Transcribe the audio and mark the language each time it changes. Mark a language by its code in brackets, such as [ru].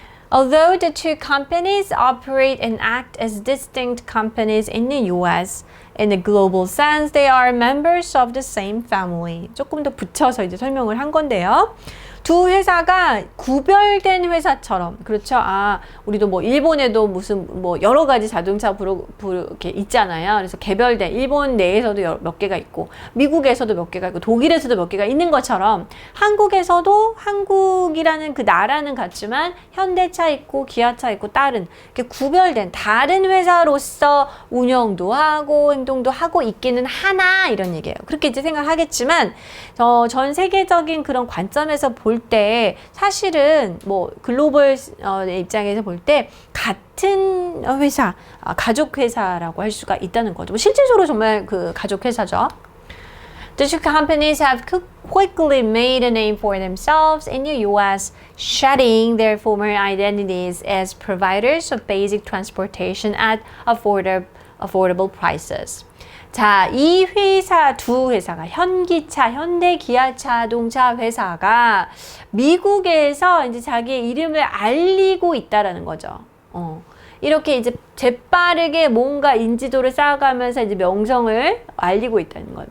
[en] Although the two companies operate and act as distinct companies in the US, in a global sense, they are members of the same family. [ko] 조금 더 붙여서 이제 설명을 한 건데요. 두 회사가 구별된 회사처럼, 그렇죠? 우리도 뭐 일본에도 무슨 뭐 여러 가지 자동차 이렇게 있잖아요. 그래서 개별된 일본 내에서도 몇 개가 있고, 미국에서도 몇 개가 있고, 독일에서도 몇 개가 있는 것처럼 한국에서도 한국이라는 그 나라는 같지만 현대차 있고 기아차 있고 다른 이렇게 구별된 다른 회사로서 운영도 하고 행동도 하고 있기는 하나 이런 얘기예요. 그렇게 이제 생각하겠지만 전 세계적인 그런 관점에서 볼 때 사실은 뭐 글로벌 입장에서 볼 때 같은 회사, 가족 회사라고 할 수가 있다는 거죠. 실질적으로 정말 그 가족 회사죠. [en] The two companies have quickly made a name for themselves in the US, shedding their former identities as providers of basic transportation at affordable prices. [ko] 자, 이 회사, 두 회사가 현기차, 현대 기아 자동차 회사가 미국에서 이제 자기의 이름을 알리고 있다라는 거죠. 이렇게 이제 재빠르게 뭔가 인지도를 쌓아가면서 이제 명성을 알리고 있다는 거예요.